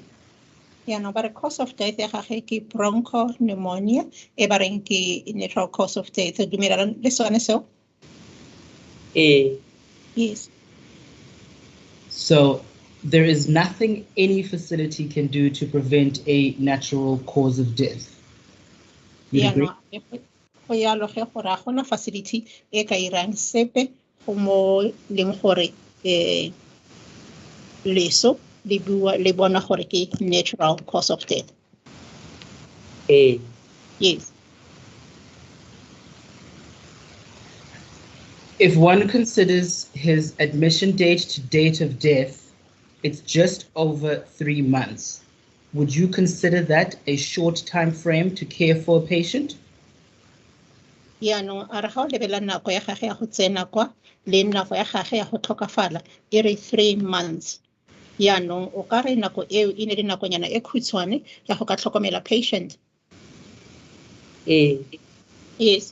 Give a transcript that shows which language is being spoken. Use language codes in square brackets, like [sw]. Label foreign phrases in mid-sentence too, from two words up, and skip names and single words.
[en] Yeah, no, but the cause of death is bronchopneumonia, a natural cause of death. Do you mean this one so? Yes. So there is nothing any facility can do to prevent a natural cause of death. You'd agree? [tn] Go ya lo ge gore a gona facility e ka irang sepe go mo leng gore leso le bona gore ke [en] natural cause of death. Yes. If one considers his admission date to date of death, it's just over 3 months. Would you consider that a short time frame to care for a patient? [tn] Yaanong a re ga o lebela nako ya gagwe ya go tsena kwa le nako ya gagwe ya go tlhokafala e re 3 months. Yaanong o ka re nako eo e ne le nakonyana e khutshwane ya go ka tlhokomela patient. [en] Yes.